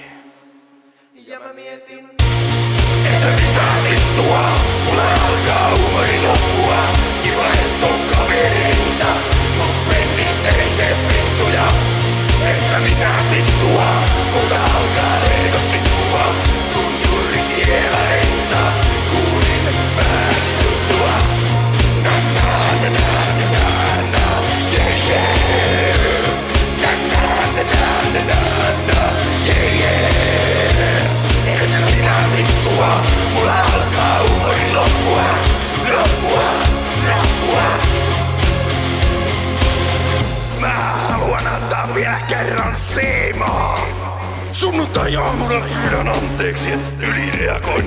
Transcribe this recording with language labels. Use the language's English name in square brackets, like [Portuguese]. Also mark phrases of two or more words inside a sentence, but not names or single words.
[Finnish] Ja mä mietin, että mitä vittua, mulla alkaa huumori loppua. Kiva et on kavereita, mut pennit ei tee fritsuja. Että mitä vittua, kulta alkaa leikot tippua. Sun juurikielareista kuulin vähän juttua. Na na na na na na, [English] yeah yeah. Na na na na na na, yeah yeah. [Finnish] Että mitä vittua, mulla alkaa huumori loppua. Loppua, loppua. Mä haluan antaa vielä kerran siimaa. Sunnuntai-aamulla pyydän anteeksi, et ylireagoin.